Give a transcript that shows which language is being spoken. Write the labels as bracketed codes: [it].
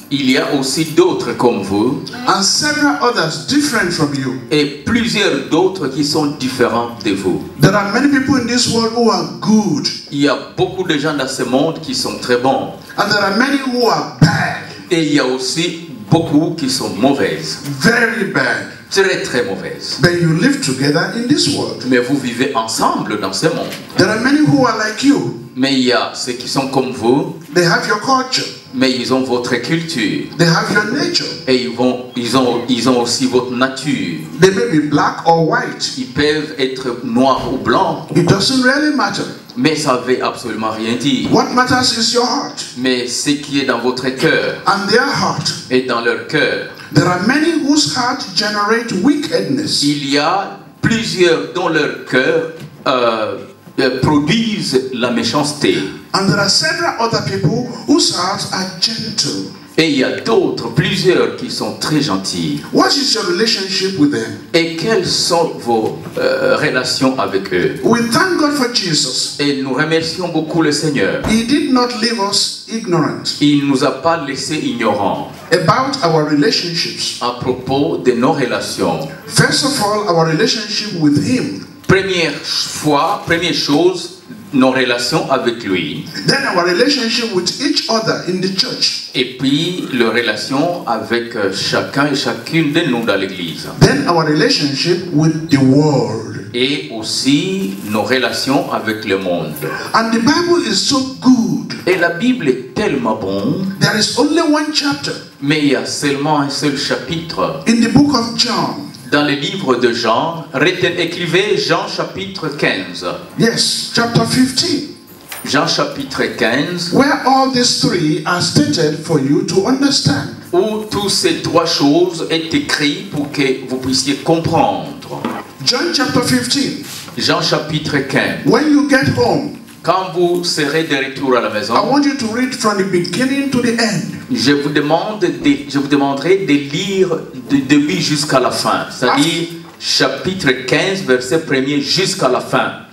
[fr] Il y a aussi d'autres comme vous. [en] And several others different from you. [fr] Et plusieurs d'autres qui sont différents de vous. [en] There are many people in this world who are good. [fr] Il y a beaucoup de gens dans ce monde qui sont très bons. [en] And there are many who are bad. [fr] Et il y a aussi beaucoup qui sont mauvaises. [en] Very bad. [fr] Très très mauvaises. [en] But you live together in this world. [fr] Mais vous vivez ensemble dans ce monde. [en] There are many who are like you. [fr] Mais il y a ceux qui sont comme vous. [en] They have your culture. [fr] Mais ils ont votre culture. [en] They have your nature. [fr] Et ils ont aussi votre nature. [en] They may be black or white. [fr] Ils peuvent être noirs ou blancs. [en] It doesn't really matter. [fr] Mais ça ne veut absolument rien dire. [en] What matters is your heart. [fr] Mais ce qui est dans votre cœur [en] And their heart. [fr] et dans leur cœur. [en] There are many whose heart generate wickedness. [fr] Il y a plusieurs dont leur cœur produisent la méchanceté. [en] And there are several other people whose hearts are gentle. [fr] Et il y a d'autres, plusieurs qui sont très gentils. [en] What is your relationship with them? [fr] Et quelles sont vos relations avec eux? [en] We thank God for Jesus. [fr] Et nous remercions beaucoup le Seigneur. [en] He did not leave us ignorant. [fr] Il ne nous a pas laissés ignorants [en] About our relationships. [fr] à propos de nos relations. [en] First of all, our relationship with Him. [fr] Première chose, nos relations avec lui. [en] Then our relationship with each other in the church. [fr] Et puis, les relations avec chacun et chacune de nous dans l'église. [en] Then our relationship with the world. [fr] Et aussi nos relations avec le monde. [en] And the Bible is so good. [fr] Et la Bible est tellement bonne. [en] There is only one chapter. [fr] Mais il y a seulement un seul chapitre. [en] In the book of John. [fr] Dans le livre de Jean, écrivez Jean chapitre 15. [en] Yes, chapter 15. [fr] Jean chapitre 15. [en] Where all these three are stated for you to understand. [fr] Où toutes ces trois choses sont écrites pour que vous puissiez comprendre. [en] John chapter 15. [fr] Jean chapitre 15. [en] When you get home, [fr] quand vous serez de retour à la maison, [en] I want you to read from the beginning to the end. [fr] Je vous demanderai de lire du début jusqu'à la fin, c'est-à-dire chapitre 15, verset 1er jusqu'à la fin.